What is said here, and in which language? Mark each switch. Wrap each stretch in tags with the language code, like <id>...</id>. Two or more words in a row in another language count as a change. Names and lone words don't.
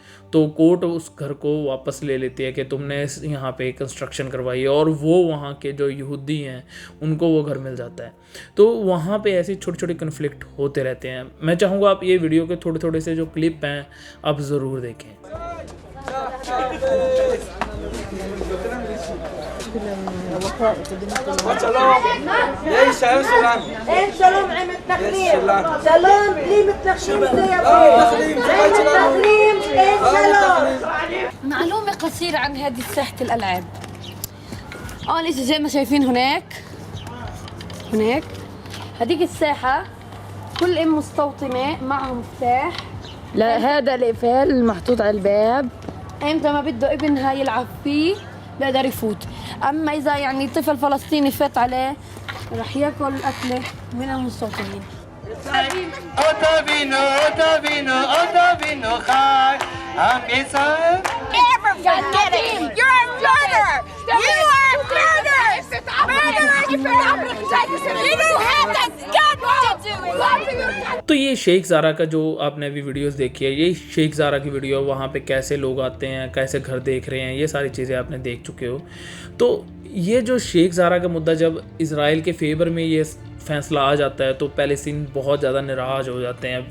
<hi>तो कोर्ट उस घर को वापस ले लेती है कि तुमने यहाँ पे कंस्ट्रक्शन करवाई है, और वो वहाँ के जो यहूदी हैं उनको वो घर मिल जाता है। तो वहाँ पे ऐसे छोटे छोटे कन्फ्लिक्ट होते रहते हैं। मैं चाहूँगा आप ये वीडियो के थोड़े थोड़े से जो क्लिप हैं आप ज़रूर देखें।</hi> <he>אין שלום עם מתנחלים, שלום בלי מתנחלים זה יבוא, עם מתנחלים אין שלום.</he> <ar>معلومة قصيرة عن هذه ساحة الألعاب. أول إشي زي ما شايفين هناك هذيك الساحة كل أم مستوطنة معها مفتاح. لا هذا القفل المحطوط على الباب، إمتى ما بده ابنها يلعب فيه بيقدر يفوت. أما إذا يعني طفل فلسطيني فات عليه رح ياكل أكله من المستوطنين.</ar> <en>Never forget it. You're a murderer. You are a murderer. You don't have the guts to do it.</en> <hi>तो ये शेख ज़ारा का जो आपने अभी वीडियोस देखी है, ये शेख ज़ारा की वीडियो, वहाँ पे कैसे लोग आते हैं, कैसे घर देख रहे हैं, ये सारी चीज़ें आपने देख चुके हो। तो ये जो शेख ज़ारा का मुद्दा जब इज़राइल के फेवर में ये फैसला आ जाता है तो पैलेस्तीन बहुत ज़्यादा नाराज़ हो जाते हैं।</hi>